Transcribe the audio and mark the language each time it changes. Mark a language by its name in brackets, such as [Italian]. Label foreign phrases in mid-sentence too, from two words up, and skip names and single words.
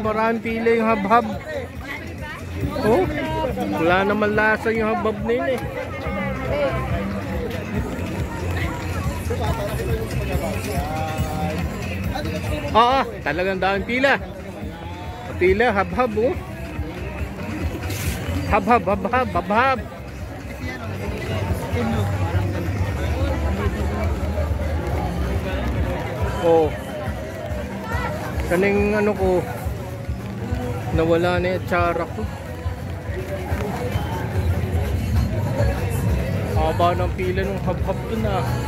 [Filipino] Maraming pila yung hab-hab. Oh, wala naman lasa yung hab-hab na yun eh. Oo, talagang daming pila. Pila, hab-hab oh. Hab-hab, hab-hab, hab-hab. Oh. Kaning ano ko, nawala na yung tsara ko. Haba ng pila nung hab-hab dun ah.